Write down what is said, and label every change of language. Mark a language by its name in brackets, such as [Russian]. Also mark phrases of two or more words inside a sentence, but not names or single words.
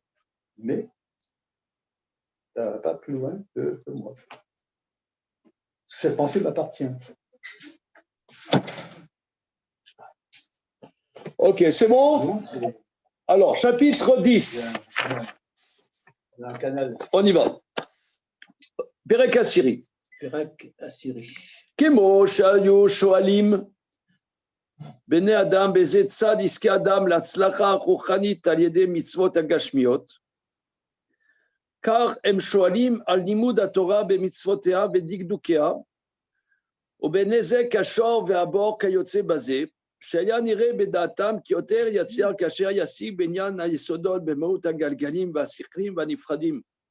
[French] Mais ça ne va pas plus loin que moi. Cette pensée m'appartient. OK, c'est bon? Alors, chapitre 10. On y va. [Hebrew] פרק עשירי. כמו שהיו שואלים בני אדם באיזה צד יעסוק אדם להצלחה רוחנית על ידי מצוות הגשמיות car הם שואלים על לימוד התורה במצוותיה ודקדוקיה, ובנזק השור והבור כיוצא בזה, שהיה נראה בדעתם כי יותר יצליח כאשר ישיג בעניין היסודות במהות הגלגלים והשכלים והנפרדים.